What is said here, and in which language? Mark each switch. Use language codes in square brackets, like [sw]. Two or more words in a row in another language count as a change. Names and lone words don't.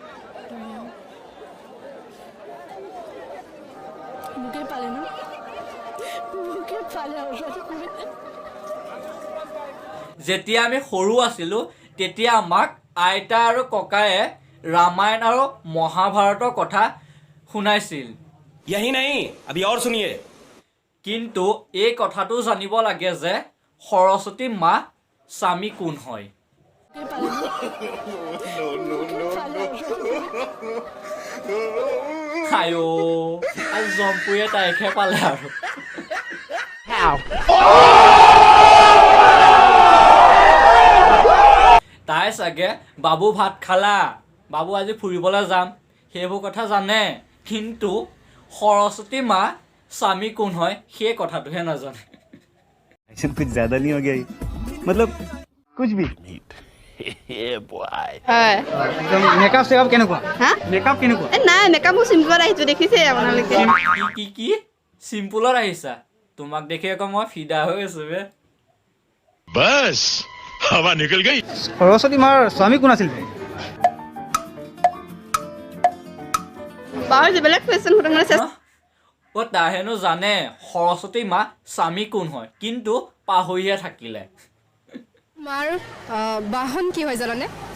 [as] মোকে পালে ন মোকে পালে যেতিয়া আমি সৰু আছিলোঁ তেতিয়া আমাক আইতা আৰু ককায়ে ৰামায়ণ আৰু মহাভাৰতৰ কথা শুনাইছিল [hi] यही नहीं अभी और सुनिए [as] কিন্তু এই কথাটো জানিব লাগে যে সৰস্বতী মা স্বামী কোন হয় আয়ো আজি জম্পুয়ে তাইকহে পালে আৰু তাই চাগে বাবু ভাত খালা বাবু আজি ফুৰিবলৈ যাম সেইবোৰ কথা জানে কিন্তু সৰস্বতী মা স্বামী কোন হয় সেই কথাটোহে নাজানে [hi] कुछ ज्यादा नहीं हो गया मतलब कुछ भी [as] একদম [en] makeup checkup [as] কেনেকুৱা মেকআপ কেনেকুৱা নাই মেকআপ মোৰ চিম্পলত আহিছোঁ দেখিছে আপোনালোকে কি চিম্পুলত আহিছা তোমাক দেখি আকৌ মই ফিদা হৈ আছো বে [hi] बस हवा निकल गई [as] সৰস্বতী মাৰ স্বামী কোন আছিল বাৰু বেলেগ কুৱেশ্যন সুধিম মানে তাহেনো জানে সৰস্বতী মা স্বামী কোন হয় কিন্তু পাহৰিয়ে থাকিলে মাৰ বাহন কি হয় জানানে